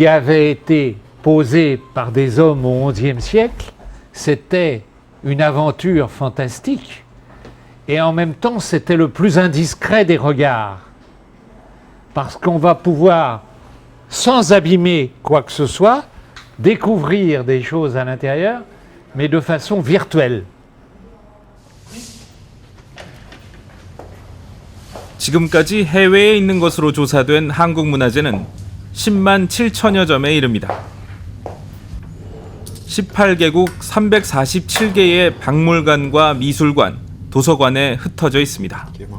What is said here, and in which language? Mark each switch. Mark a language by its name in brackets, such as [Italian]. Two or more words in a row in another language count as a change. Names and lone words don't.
[French] avaient été posées par des hommes au XIe siècle, c'était une aventure fantastique et en même temps c'était le plus indiscret des regards parce qu'on va pouvoir, sans abîmer quoi que ce soit, découvrir des choses à l'intérieur mais de façon virtuelle. [Korean] 지금까지 해외에 있는 것으로 조사된 한국 문화재는 10만 7천여 점에 이릅니다. 18개국 347개의 박물관과 미술관, 도서관에 흩어져 있습니다.